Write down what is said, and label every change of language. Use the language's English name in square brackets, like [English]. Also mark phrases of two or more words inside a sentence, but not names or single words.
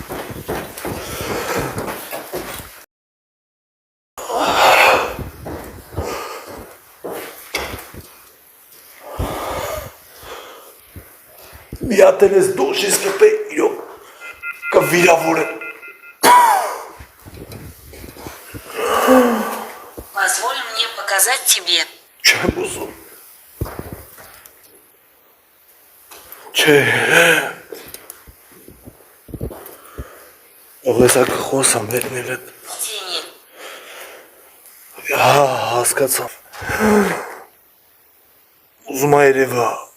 [Armenian] Մի հատ էլ ես դոշիս կպե, իրոք կվիրավորեմ։ [Russian] Позволь мне показать тебе. [Armenian] Չեմ ուզում։ Չէ։ Ողեսա կխոսամ հետնել հետ։ [Russian] Тени. [Armenian] Հասկացամ։ Ուզում ա երևա։